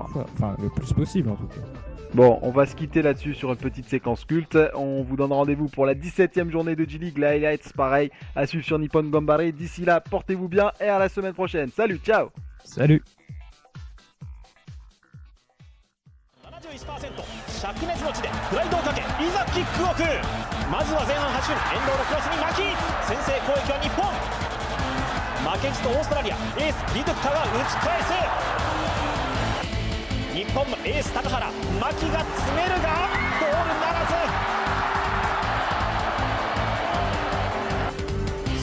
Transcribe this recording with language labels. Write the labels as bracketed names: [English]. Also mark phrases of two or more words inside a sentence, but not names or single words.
[French] Enfin, le plus possible en tout cas. Bon, on va se quitter là-dessus sur une petite séquence culte. On vous donne rendez-vous pour la 17e journée de G-League. La highlights, pareil, à suivre sur Nippon Gambare. D'ici là, portez-vous bien et à la semaine prochaine. Salut, ciao. Salut. [Japanese] 71% 灼熱の地でプライドをかけいざキックオフ。まずは前半8分、遠藤のクロスに牧。先制攻撃は日本。負けじとオーストラリア、エースリドゥッカが打ち返す。日本エース高原、牧が詰めるがゴールならず。